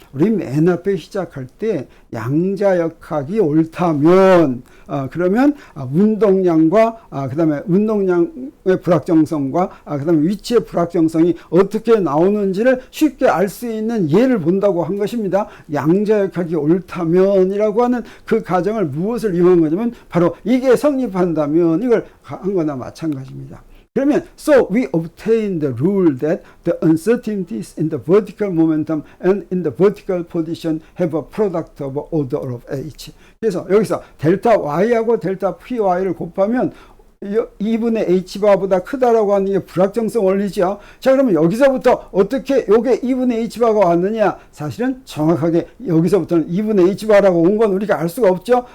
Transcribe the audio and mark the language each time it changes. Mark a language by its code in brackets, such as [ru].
[ko] 우리 맨 앞에 시작할 때 양자역학이 옳다면 그러면 운동량과 그 다음에 운동량의 불확정성과 그 다음에 위치의 불확정성이 어떻게 나오는지를 쉽게 알 수 있는 예를 본다고 한 것입니다. 양자역학이 옳다면이라고 하는 그 가정을 무엇을 이용한 거냐면 바로 이게 성립한다면 이걸 한 거나 마찬가지입니다. 그러면 [en] so we obtain the rule that the uncertainties in the vertical momentum and in the vertical position have a product of order of h. [ko] 그래서 여기서 델타 y하고 델타 py를 곱하면 2분의 h바보다 크다라고 하는 게 불확정성 원리죠. 자, 그러면 여기서부터 어떻게 요게 2분의 h바가 왔느냐? 사실은 정확하게 여기서부터는 2분의 h바라고 온 건 우리가 알 수가 없죠.